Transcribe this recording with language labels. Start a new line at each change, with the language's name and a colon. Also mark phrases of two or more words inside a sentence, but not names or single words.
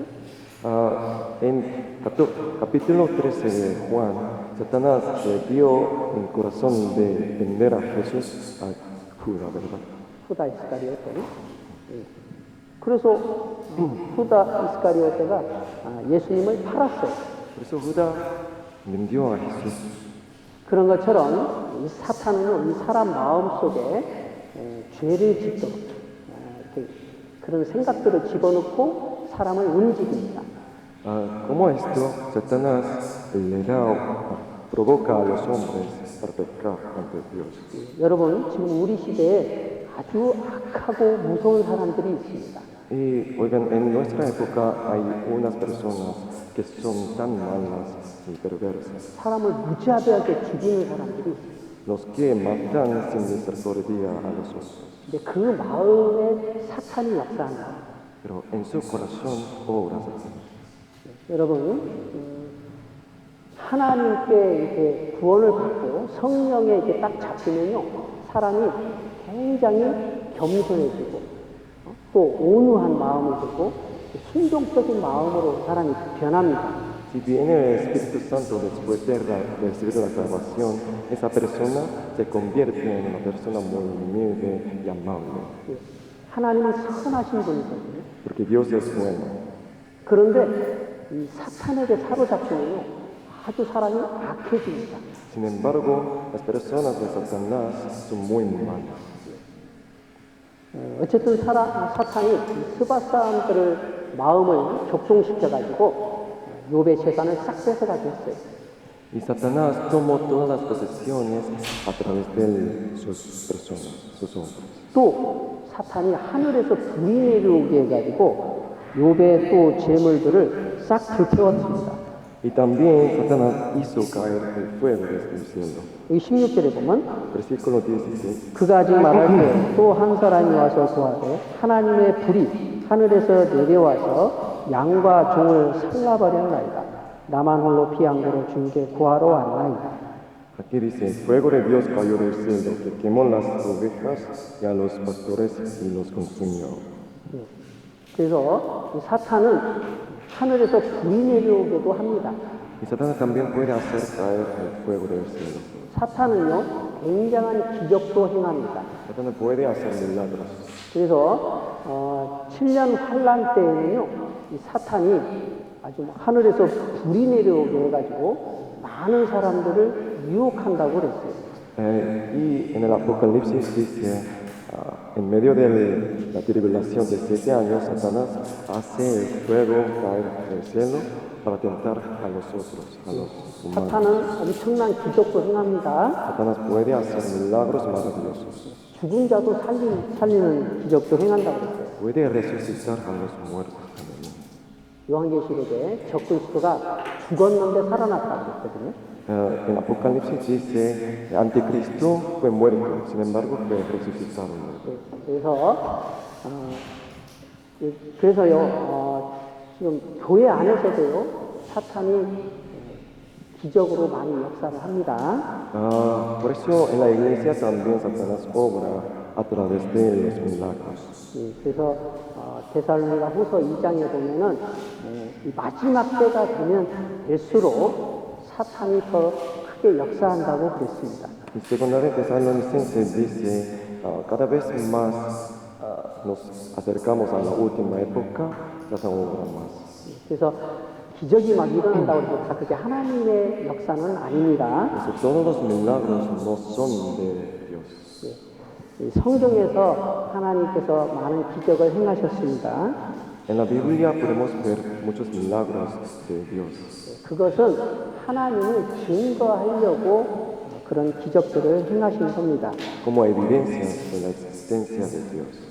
Spanish: En capítulo 13 de Juan, Satanás le dio el corazón de vender a Jesús a Judá, ¿verdad?
Korean: 후다 이스카리오테는. 그래서 후다 이스카리오테가 예수님을 팔았어요.
Spanish: Por eso Judá vendió a Jesús.
Korean: 그런 것처럼 이 사탄은 이 사람 마음 속에 죄를 짓도록 이렇게 그런 생각들을 집어넣고 사람을 움직입니다.
Spanish: Como esto, Satanás provoca a los hombres para pecar ante Dios.
Korean: 여러분 지금 우리 시대에 아주 악하고 무서운 사람들이 있습니다.
Spanish: Y oigan, en nuestra época hay unas personas que son tan malas y perversas.
Korean: 사람을 무자비하게 죽이는 사람들이 있습니다.
Spanish: Los que matan sin misericordia a los otros.
Korean: 근데 그 마음에 사탄이 역사한다.
Spanish: Pero en su corazón obra Satanás.
Korean: 여러분 하나님께 이렇게 구원을 받고 성령에 이렇게 딱 잡히면요 사람이 굉장히 겸손해지고 또 온유한 마음을 들고 순종적인 마음으로 사람이 변합니다.
Spanish: Si viene el Espíritu Santo después de recibir la salvación, esa persona se convierte en una persona muy humilde y amable.
Korean: 하나님은 선하신 분이거든요.
Spanish: Porque Dios es bueno.
Korean: 그런데 이 사탄에게 사로잡히면요 아주 사람이 악해집니다.
Spanish: Sin embargo, las personas de Satanás son muy malas.
Korean: 어쨌든 사탄이 스바 사람들을 마음을 격동시켜가지고 욥의 재산을 싹 뺏어가게 했어요.
Spanish: Y Satanás tomó todas las posesiones a través de sus personas, sus hombres.
Korean: 또 사탄이 하늘에서 불이 내려오게 해가지고 욥의 또 재물들을 싹 불태웠습니다.
Spanish: Y también Satanás hizo caer el fuego desde el cielo.
Korean: 여기 16절에 보면
Spanish: Versículo 16.
Korean: 그가 아직 말할 때 또 한 사람이 와서 구하되 하나님의 불이 하늘에서 내려와서 양과 종을 살라버렸나이다. 나만 홀로 피한 거로 주님께 구하러 왔나이다.
Spanish: Aquí dice, el fuego de Dios cayó del cielo, que quemó las ovejas y a los pastores y los consumió.
Korean: 그래서 이 사탄은 하늘에서 불이 내려오기도 합니다.
Spanish: Y Satanás también puede hacer caer el fuego del cielo.
Korean: 사탄은요 굉장한 기적도 행합니다.
Spanish: Satanás puede hacer milagros.
Korean: 그래서 7년 환란 때에는요 이 사탄이 아주 하늘에서 불이 내려오게 해가지고 많은 사람들을 유혹한다고 그랬어요.
Spanish: Y en el Apocalipsis dice, en medio de la tribulación de 7 años, Satanás hace el fuego caer del cielo para tentar a los otros, a los humanos.
Korean: 사탄은 엄청난 기적도 행합니다.
Spanish: Satanás puede hacer milagros maravillosos.
Korean: 죽은 자도 살리는 기적도 행한다고 그랬어요.
Spanish: Puede resucitar a los muertos también.
Korean: 요한계시록에 적그리스도가 죽었는데 살아났다고 그랬거든요.
Spanish: En Apocalipsis dice, el anticristo fue muerto, sin embargo fue resucitado.
Korean: 그래서요 지금 교회 안에서도요 사탄이 기적으로 많이 역사를 합니다.
Spanish: Por eso en la iglesia también Satanás obra a través de los milagros.
Korean: 그래서 데살로니가 후서 2장에 보면은 이 마지막 때가 되면 될수록 사탄이 더 크게 역사한다고 그랬습니다.
Spanish: Y segunda de Tesalonicenses dice, cada vez más nos acercamos a la última época, Satán obra más.
Korean: 그래서 기적이 막 일어난다고 해서 다 그게 하나님의 역사는 아닙니다.
Spanish: Eso, todos los milagros no son de Dios.
Korean: 이 성경에서 하나님께서 많은 기적을 행하셨습니다.
Spanish: En la Biblia podemos ver muchos milagros de Dios.
Korean: 그것은 하나님을 증거하려고 그런 기적들을 행하신 겁니다.
Spanish: Como evidencia de la existencia de Dios.